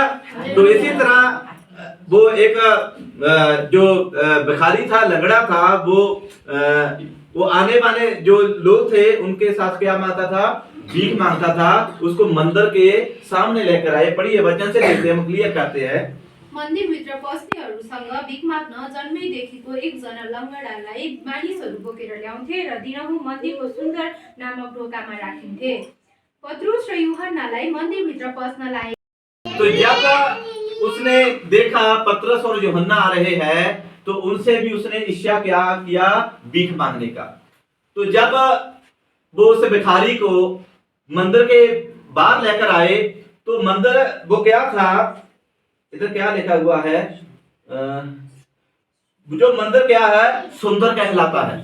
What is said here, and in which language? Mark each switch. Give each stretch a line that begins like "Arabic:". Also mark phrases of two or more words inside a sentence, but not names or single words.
Hindi: तो इसी तरह वो एक जो भिखारी था, लंगड़ा था, वो आने वाले जो लोग थे उनके साथ क्या मांगता था? भीख मांगता था। उसको मंदिर के सामने लेकर आए। पढ़िए वचन से देखते हैं, हम क्लियर करते हैं।
Nepali: मन्दिरभित्र पस्नेहरूसँग भिख माग्न जन्मैदेखिको एकजना लङ्गडालाई मानिसहरू बोकेर ल्याउँथे र दिनहुँ मन्दिरको सुन्दर नामक ढोकामा राखिन्थे। पत्रुस र यूहन्नालाई मन्दिरभित्र पस्न लाए।
Hindi: तो जब उसने देखा पतरस और यूहन्ना आ रहे हैं तो उनसे भी उसने इच्छा क्या किया, भीख मांगने का। तो जब वो उस भिखारी को मंदिर के बाहर लेकर आए तो मंदिर वो क्या था, इधर क्या लिखा हुआ है, जो मंदिर क्या है, सुंदर कहलाता है।